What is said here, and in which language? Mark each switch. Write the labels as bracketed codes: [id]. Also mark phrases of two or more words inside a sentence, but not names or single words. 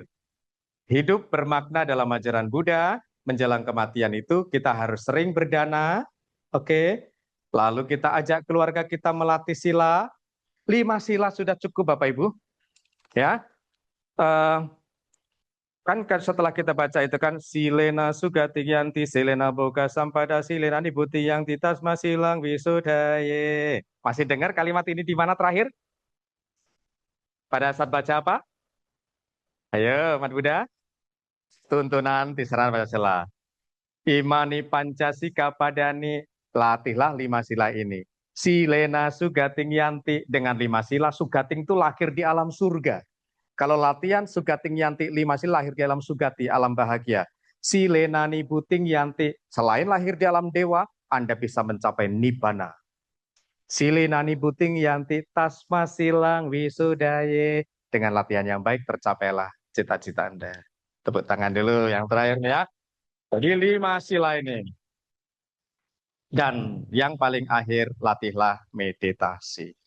[id] Hidup bermakna dalam ajaran Buddha, menjelang kematian itu kita harus sering berdana, oke? Lalu kita ajak keluarga kita melatih sila, 5 sila sudah cukup Bapak Ibu, ya. Eh, kan setelah kita baca itu kan [pi] silena sugati yanti silena boga sampada silena nibuti yang titas masilang wisudaye. [id] Masih dengar kalimat ini di mana terakhir? Pada saat baca apa? Ayo, Mat Buddha. Tuntunan Tisaran Pancasila. [pi] Imani Pancasika padani, [id] latihlah 5 sila ini. [pi] Silena sugating yanti, [id] dengan 5 sila, sugating itu lahir di alam surga. Kalau latihan [pi] sugating yanti [id] 5 sila lahir di alam sugati, alam bahagia. [pi] Silena nibuting yanti, [id] selain lahir di alam dewa, Anda bisa mencapai nibbana. [pi] Silena nibuting yanti tasma silang wisudaye. [id] Dengan latihan yang baik tercapailah cita-cita Anda. Tepuk tangan dulu yang terakhir ya. Jadi 5 sila ini. Dan yang paling akhir, latihlah meditasi.